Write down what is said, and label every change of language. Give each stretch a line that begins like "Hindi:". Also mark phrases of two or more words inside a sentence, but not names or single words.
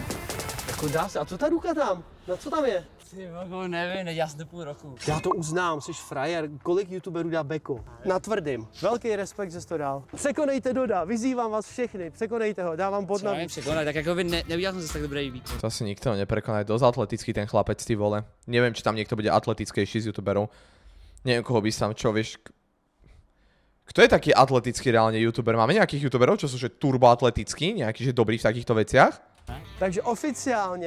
Czech: Jako dá se. A co ta ruka tam? Na co tam je? Ty vogo, nevím, já jsem to půl roku. Já to uznám, jsi frajer. Kolik youtuberů dá beko? Na tvrdým. Velký respekt, že jsi to dal. Překonejte Doda, vyzývám vás všechny. Překonejte ho, dávám bod Co na... nevím překonat, tak jako by neudělal jsem zase tak dobrý výkon. To
Slovak: asi nikto neprekoná, je dosť atletický ten chlapec, ty vole. Neviem, či tam niekto bude atletickejší z youtuberov. Neviem, koho by tam, čo vieš... Kto je taký atletický reálne youtuber? Máme nejakých youtuberov, čo sú že turboatletickí, nejaký že dobrý v takýchto veciach?
Czech: Takže oficiálně.